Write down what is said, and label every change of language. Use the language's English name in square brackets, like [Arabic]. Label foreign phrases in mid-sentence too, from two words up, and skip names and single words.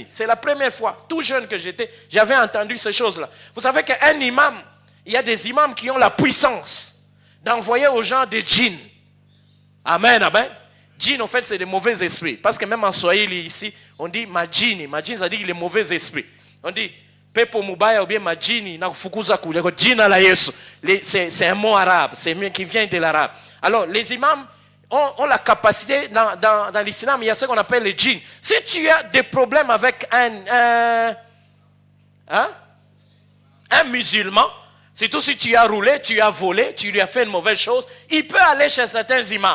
[French] C'est la première fois, tout jeune que j'étais, j'avais entendu ces choses-là. Vous savez qu'un imam, il y a des imams qui ont la puissance d'envoyer aux gens des djinns. Amen, amen. Djinn, en fait, c'est des mauvais esprits. Parce que même en Swahili, ici, on dit majini. Majini, ça dit les mauvais esprits. On dit [Swahili] pepo mubaya [French] ou bien [Swahili] majini na kufukuza kule. Jina la Yesu. [French] C'est un mot arabe. C'est qui vient de l'arabe. Alors, les imams ont la capacité, dans l'islam, il y a ce qu'on appelle les djinns. Si tu as des problèmes avec un musulman, surtout si tu as roulé, tu as volé, tu lui as fait une mauvaise chose, il peut aller chez certains imams.